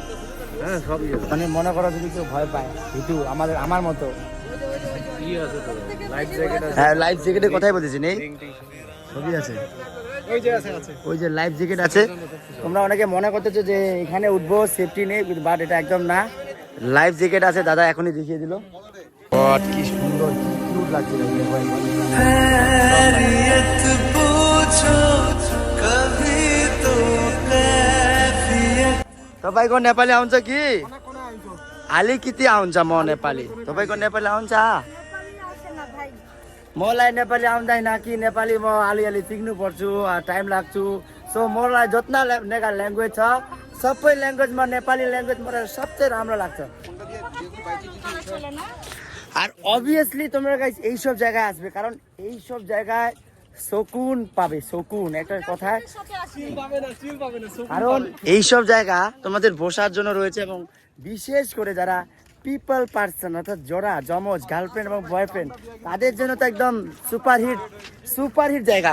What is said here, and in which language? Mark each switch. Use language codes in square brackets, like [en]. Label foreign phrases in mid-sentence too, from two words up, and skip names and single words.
[bn] মানে মনে করো যদি কেউ ভয় পায় কিন্তু আমার মতো, হ্যাঁ [en] life jacket-er [bn] কথাই বলতেছি। নেই? সবই আছে, ওই যে [en] life jacket [bn] আছে। তোমরা অনেকে মনে করতেছো যে এখানে উঠবো সেফটি নেই, বাট এটা একদম না, [en] life jacket [bn] আছে। দাদা এখনই দেখিয়ে দিল। কি সুন্দর, কি কিউট লাগছে। [ne] तपाईँको नेपाली आउँछ कि? अलिकति आउँछ म नेपाली। तपाईँको नेपाली आउँछ? मलाई नेपाली आउँदैन कि, नेपाली म अलिअलि सिक्नु पर्छु, टाइम लाग्छु। सो मलाई जतना ल्याङ्ग्वेज छ सबै ल्याङ्ग्वेजमा नेपाली ल्याङ्ग्वेज मलाई सबसे राम्रो लाग्छ। [bn] আর অবভিয়াসলি তোমরা গাইস এইসব জায়গায় আসবে, কারণ এইসব জায়গায় শকুন পাবে, শকুন একটা কথা। কারণ এইসব জায়গা তোমাদের বসার জন্য রয়েছে, এবং বিশেষ করে যারা [en] people person [bn] অর্থাৎ জোড়া জমজ গার্লফ্রেন্ড এবং বয়ফ্রেন্ড তাদের জন্য তো একদম সুপারহিট জায়গা।